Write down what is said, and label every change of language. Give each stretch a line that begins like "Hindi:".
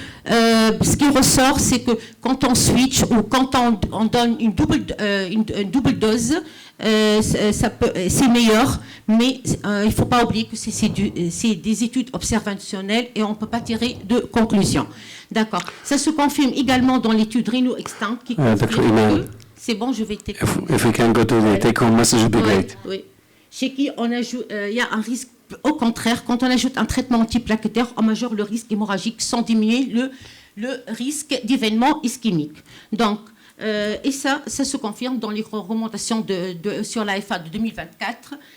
French: Ce qui ressort, c'est que quand on switch ou quand on donne une double dose, c'est meilleur, mais il ne faut pas oublier que c'est des études observationnelles et on ne peut pas tirer de conclusion. D'accord. Ça se confirme également dans l'étude Rhino Extant qui confirme que... C'est bon, je vais take home.
English: If we can go to the take home message, it would be great.
French: Oui. Chez qui on ajoute, il y a un risque, au contraire, quand on ajoute un traitement antiplaquetaire, on majeure le risque hémorragique sans diminuer le risque d'événement ischémique. Donc, et ça se confirme dans les recommandations sur l'AFA de 2024.